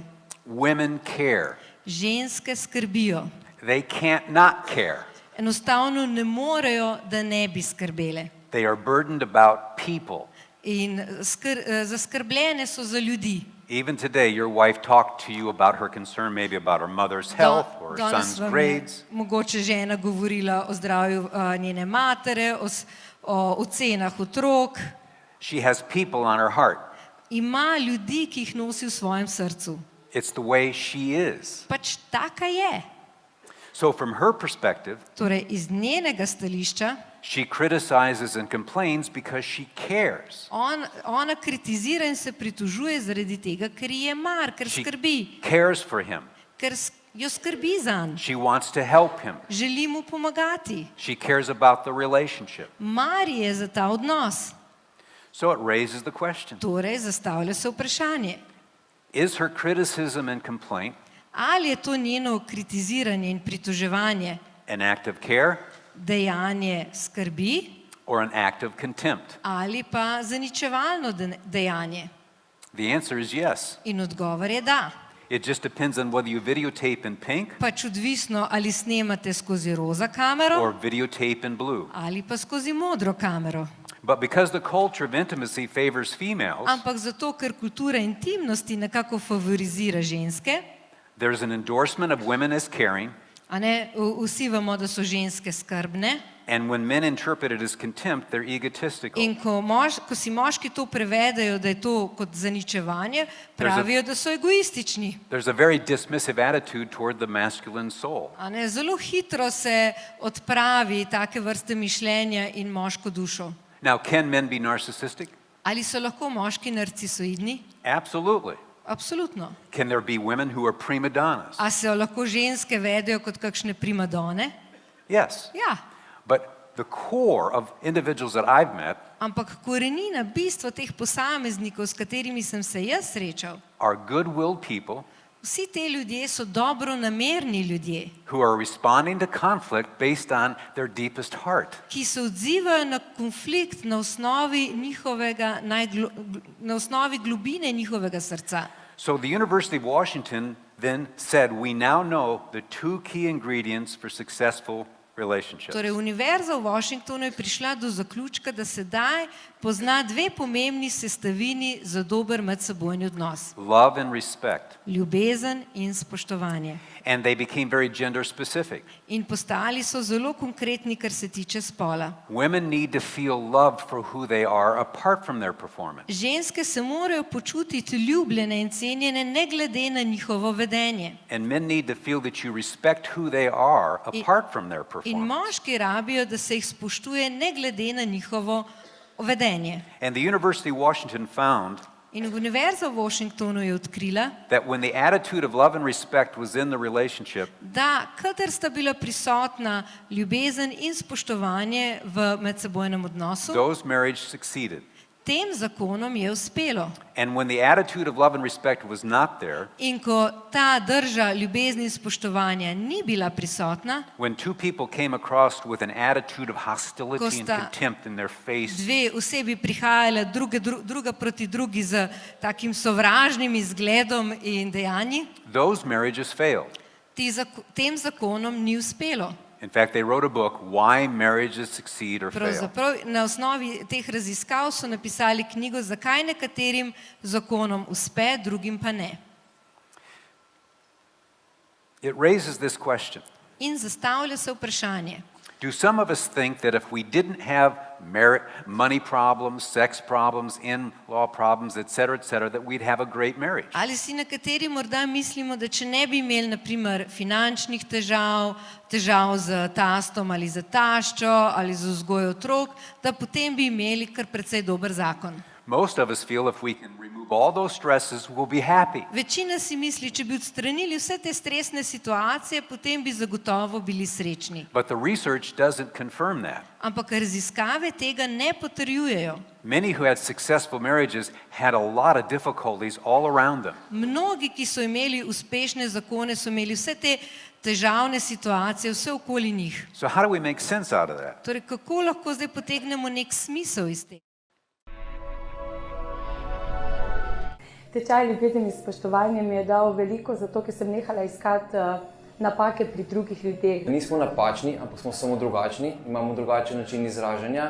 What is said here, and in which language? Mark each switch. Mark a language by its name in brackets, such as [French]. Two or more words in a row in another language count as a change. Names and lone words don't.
[English] Women care. [Slovenian] Ženske skrbijo. [English] They can't not care. [Slovenian] Enostavno ne morejo, da ne bi skrbele. [English] They are burdened about people. [Slovenian] In zaskrbljene so za ljudi. [English] Even today, your wife talked to you about her concern, maybe about her mother's health or her [Slovenian] Danes [English] son's [Slovenian] vam je [English] grades. [Slovenian] mogoče žena govorila o zdravju njene matere, o ocenah otrok. [English] She has people on her heart. [Slovenian] Ima ljudi, ki jih nosi v svojem srcu. [English] It's the way she is. [Slovenian] Pač taka je. [English] So from her perspective, [Slovenian] Torej, iz njenega stališča, [English] she criticizes and complains because she cares. [Slovenian] ona kritizira in se pritožuje zaradi tega, ker ji je mar, ker [English] She [Slovenian] skrbi, [English] cares for him. [Slovenian] ker jo skrbi zanj. [English] She wants to help him. [Slovenian] Želi mu pomagati. [English] She cares about the relationship. [Slovenian] Mar je za ta odnos. [English] So it raises the question, [Slovenian] Torej, zastavlja se vprašanje: [English] is her criticism and complaint [Slovenian] ali je to njeno kritiziranje in pritoževanje [English] an act of care [Slovenian] dejanje skrbi [English] or an act of contempt? [Slovenian] ali pa zaničevalno dejanje? [English] The answer is yes. [Slovenian] In odgovor je da. [English] It just depends on whether you videotape in pink [Slovenian] Pač odvisno, ali snemate skozi roza kamero [English] or videotape in blue. [Slovenian] ali pa skozi modro kamero. [English] But because the culture of intimacy favors females, [Slovenian] Ampak zato, ker kultura intimnosti nekako favorizira ženske, [English] there's an endorsement of women as caring [Slovenian] A ne, vsi vemo, da so ženske skrbne. [English] And when men interpret it as contempt, they're egotistical. [Slovenian] In ko si moški to prevedejo, da je to kot zaničevanje, pravijo, da so egoistični. [English] There's a very dismissive attitude toward the masculine soul. [Slovenian] A ne, zelo hitro se odpravi take vrste mišljenja in moško dušo. [English] Now, can men be narcissistic? [Slovenian] Ali so lahko moški narcisoidni? [English] Absolutely. [Slovenian] Absolutno. [English] Can there be women who are prima donnas? [Slovenian] A se lahko ženske vedejo kot kakšne primadone? [English] Yes. [Slovenian] Ja. [English] But the core of individuals that I've met [Slovenian] Ampak korenina, bistvo teh posameznikov, s katerimi sem se jaz srečal, [English] are good-willed people [Slovenian] vsi te ljudje so dobronamerni ljudje, [English] who are responding to conflict based on their deepest heart. [Slovenian] ki se odzivajo na konflikt na osnovi globine njihovega srca. [English] So the University of Washington then said, we now know the two key ingredients for successful relationships. [Slovenian] Torej, Univerza v Washingtonu je prišla do zaključka, da sedaj pozna dve pomembni sestavini za dober medsebojni odnos. [English] Love and respect. [Slovenian] Ljubezen in spoštovanje. [English] And they became very gender specific. [Slovenian] In postali so zelo konkretni, kar se tiče spola. [English] Women need to feel loved for who they are apart from their performance. [Slovenian] Ženske se morajo počutiti ljubljene in cenjene ne glede na njihovo vedenje. [English] And men need to feel that you respect who they are apart from their [Slovenian] In [English] performance. [Slovenian] moški rabijo, da se jih spoštuje ne glede na njihovo vedenje. [English] And the University of Washington found [Slovenian] In Univerza v Washingtonu je odkrila, [English] that when the attitude of love and respect was in the relationship, [Slovenian] da kadar sta bila prisotna ljubezen in spoštovanje v medsebojnem odnosu, [English] those marriages succeeded. [Slovenian] tem zakonom je uspelo. [English] And when the attitude of love and respect was not there, [Slovenian] In ko ta drža ljubezni in spoštovanja ni bila prisotna, [English] when two people came across with an attitude of [Slovenian] Ko [English] hostility and [Slovenian] sta [English] contempt in their face, [Slovenian] dve osebi prihajala druga proti drugi z takim sovražnim izgledom in dejanji, [English] those marriages failed. [Slovenian] tem zakonom ni uspelo. [English] In fact, they wrote a book, Why Marriages Succeed or Fail. [Slovenian] Pravzaprav na osnovi teh raziskav so napisali knjigo, zakaj nekaterim zakonom uspe, drugim pa ne. [English] It raises this question. [Slovenian] In zastavlja se vprašanje, [English] Do some of us think that if we didn't have money problems, sex problems, in-law problems, etc., that we'd have a great marriage? [Slovenian] ali si nekateri morda mislimo, da če ne bi imeli naprimer finančnih težav, težav z tastom ali z taščo ali z vzgojo otrok, da potem bi imeli kar precej dober zakon. [English] Most of us feel if we can remove all those stresses, we'll be happy. [Slovenian] Večina si misli, če bi odstranili vse te stresne situacije, potem bi zagotovo bili srečni. [English] But the research doesn't confirm that. [Slovenian] Ampak raziskave tega ne potrjujejo. [English] Many who had successful marriages had a lot of difficulties all around them. [Slovenian] Mnogi, ki so imeli uspešne zakone, so imeli vse te težavne situacije, vse okoli njih. [English] So how do we make sense out of that? [Slovenian] Torej, kako lahko zdaj potegnemo nek smisel iz tega? Tečaj ljubezni in spoštovanja mi je dal veliko, zato ker sem nehala iskati napake pri drugih ljudeh. Nismo napačni, ampak smo samo drugačni, imamo drugačen način izražanja.